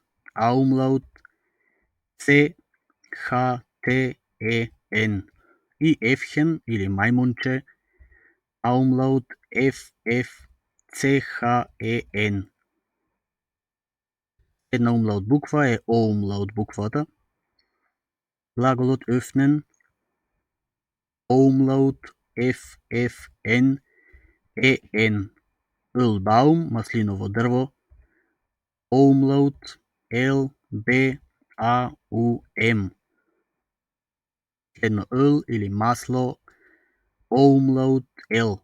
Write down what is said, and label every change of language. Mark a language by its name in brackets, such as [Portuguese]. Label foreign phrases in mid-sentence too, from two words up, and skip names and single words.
[Macedonian] А умлаут, C, H, T, E, N. И ефхен или мајмунче. А умлаут, F, F, C, H, E, N. Една умлаут буква е О умлаут буквата. Глаголот öffnen. О умлаут, F, F, N, E, N. Ölbaum, маслиново дрво. О умлаут, L, B, A, U, M. Едно L или масло. О умлаут, L.